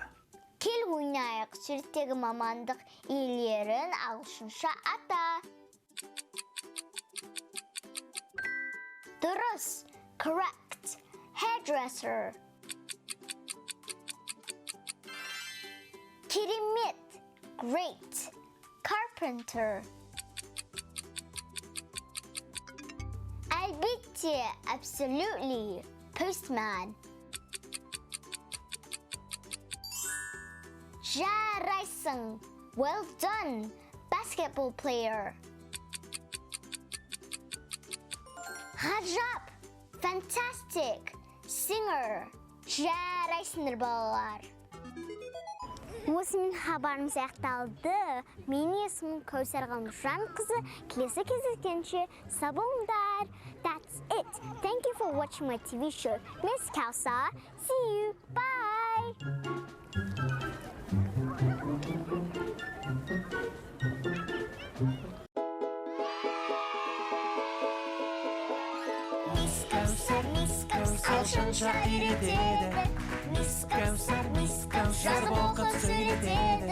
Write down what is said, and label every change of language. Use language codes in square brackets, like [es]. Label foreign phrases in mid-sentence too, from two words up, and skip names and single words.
[kk] Кел ойнайық, суреттегі мамандық иелерін ағылшынша ата. [en] Дұрыс, correct, hairdresser. [kk] Керемет, [en] great, carpenter. Әлбетте, absolutely, postman. Жарайсың, well done, basketball player. Ғажап, fantastic, singer. [kk] Жарайсыңдар балалар. Осымен хабарымыз аяқталды. Менің есімім Kaussar қызы. Келесі кездескенше сау болыңдар. [en] That's it. Thank you for watching my TV show. Miss Kaussar. See you. Bye. [kk] Ағылшынша үйретеді. Мисс Kaussar, жазып оқып сөйлетеді.